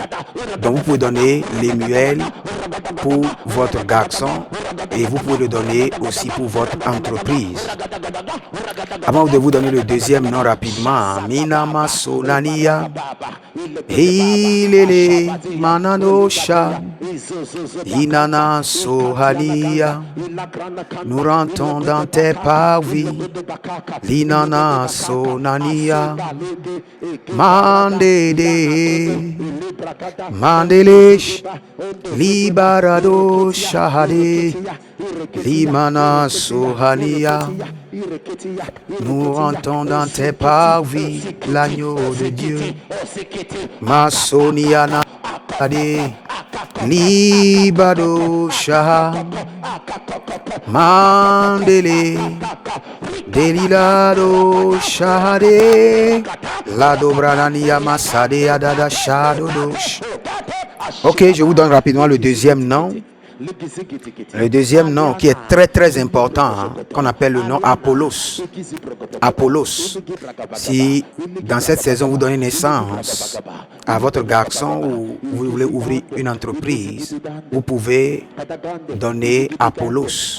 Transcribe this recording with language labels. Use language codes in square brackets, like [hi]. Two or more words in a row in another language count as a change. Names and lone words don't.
[fr] Donc vous pouvez donner Lémuel pour votre garçon et vous pouvez le donner aussi pour votre entreprise. Avant de vous donner le deuxième nom rapidement, Minama Solania, Hilele Mananosha, Inana Sohalia, nous rentrons dans tes parvis, Linana Sonania, Mandede, Mandelesh, Libarado Shahade, Limana Sohalia, nous rentrons dans tes parvis, l'agneau de Dieu, Masoniana, Libado Shah, Mandele, Delilado Shahade, La Dobranania Masade Adada Shadodosh. Ok, je vous donne rapidement le deuxième nom. Le deuxième nom qui est très important, qu'on appelle le nom Apollos. Apollos. Si dans cette saison vous donnez naissance à votre garçon ou vous voulez ouvrir une entreprise, vous pouvez donner Apollos.